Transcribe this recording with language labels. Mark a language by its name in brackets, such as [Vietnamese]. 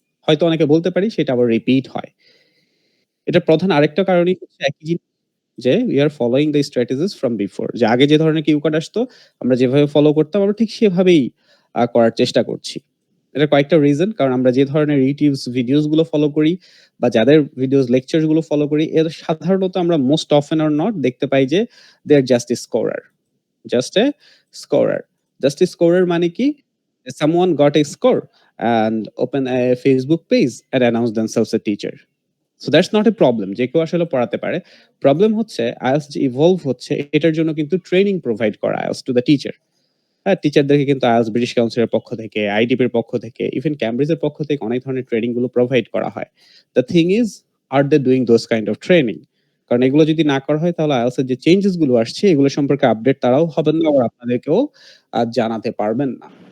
[Bangla] হয়তো অনেকে বলতে পারি, সেটা আবার রিপিট হয়। এটা প্রধান আরেকটা কারণই হচ্ছে একই জিনিস, যে [English] we are following the strategies from before, [Bangla] যে আগে যে ধরনের কিউ কার্ড আসতো, আমরা যেভাবে ফলো করতাম, আমরা ঠিক সেভাবেই করার চেষ্টা করছি। এটা কয়েকটা রিজন, কারণ আমরা যে ধরনের ইউটিউব ভিডিওস গুলো ফলো করি, বা যাদের ভিডিওস লেকচারস গুলো ফলো করি, এর সাধারণত আমরা মোস্ট অফেন অর নট দেখতে পাই যে [English] They are just a scorer, just a scorer. Just a scorer [Bangla] মানে কি? [English] Someone got a score and open a Facebook page and announce themselves a teacher. So that's not a problem, [Bangla] যে কেউ আসলে পড়াতে পারে। Problem হচ্ছে IELTS যে ইভলভ হচ্ছে, এটার জন্য কিন্তু ট্রেনিং প্রোভাইড করা IELTS টু দ্য টিচার। হ্যাঁ, টিচারদেরকে কিন্তু IELTS ব্রিটিশ কাউন্সিলের পক্ষ থেকে, আইডিপির পক্ষ থেকে, ইভেন ক্যামব্রিজের পক্ষ থেকে অনেক ধরনের ট্রেনিং গুলো প্রোভাইড করা হয়। [English] The thing is, are they doing those kind of training? [Bangla] কারণ এগুলো যদি না করা হয়, তাহলে IELTS এর যে চেঞ্জেস গুলো আসছে, এগুলো সম্পর্কে আপডেট তারাও হবেন না, আবার আপনাদেরকেও জানাতে পারবেন না।